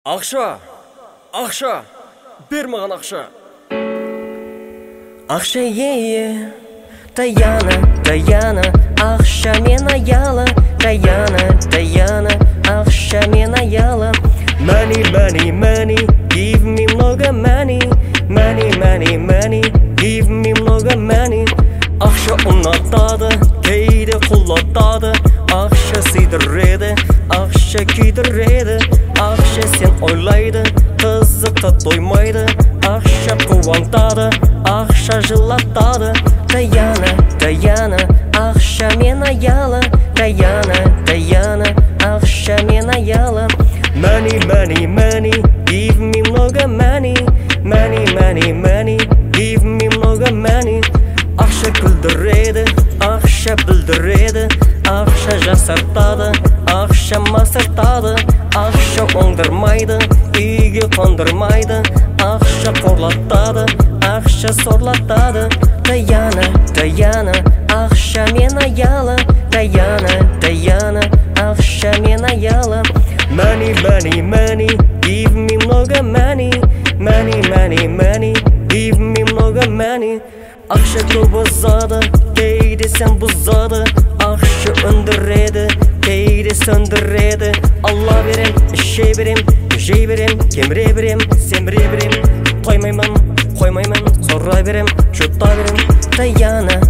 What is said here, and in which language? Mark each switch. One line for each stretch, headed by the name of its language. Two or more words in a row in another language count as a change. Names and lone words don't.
Kazakh: Ақша, ақша, бер маған ақша. Ақша ие, Таяна, ақша мен аяла. Таяна, ақша мен аяла.
English: Money, give me много money. Money, give me много money.
Kazakh: Ақша ұнатады, кейде құлатады. Ақша сыйдырады, ақша күйдіреді. Ақша сен ойлайды, қызықты тоймайды. Ақша қуантады, ақша жылатады. Таяна, ақша мен аяла. Таяна, ақша мен аяла.
English: Money, give me много money. Money, give me много money.
Kazakh: Ақша күлдіреді, ақша бүлдіреді. Ақша жасартады, ақша масартады. Ақша оңдырмайды, үйге қондырмайды. Ақша қорлатады, ақша сорлатады. Таяна, ақша мен аяла. Таяна, ақша мен аяла.
English: Money, give me много money. Money, give me много money.
Kazakh: Ақша көп озады, кейде сен бұзады. Ақша өндіреді, кейде сөндіреді. Алла берем, іше берем, жей берем. Кеміре берем, семіре берем. Қоймаймын, сора берем, жұта берем.